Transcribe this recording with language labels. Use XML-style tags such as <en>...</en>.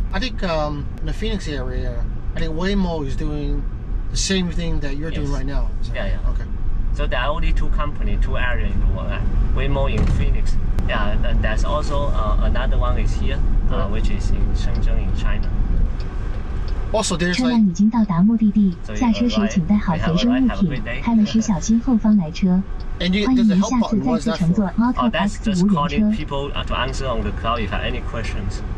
<en>I think in the Phoenix area, I think Waymo is doing the same thing that you're doing right now. Yeah. Okay. So there are only two companies, two areas in the world. Waymo in Phoenix. Yeah, and there's also another one is here, which is in Shenzhen in China. Also, there's</en> <zh>车辆已经到达目的地，下车时请带好随身物品，开门时小心后方来车。欢迎您下次再次乘坐 AutoX 无人车。</zh> <en>calling people to answer on the cloud if you have any questions.</en>